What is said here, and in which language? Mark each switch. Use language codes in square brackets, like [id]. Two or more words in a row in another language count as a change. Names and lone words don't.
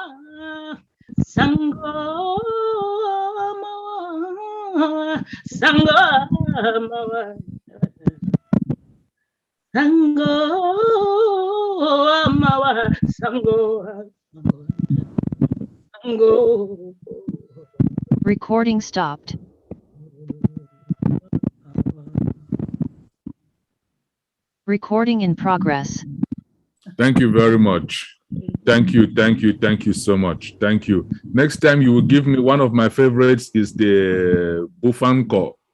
[en] Sango mawa, Sango mawa, Sango mawa, Sango, Sango. Recording stopped. Recording in progress. Thank you very much. Thank you so much. Thank you. Next time you will give me one of my favorites is the Bufanko.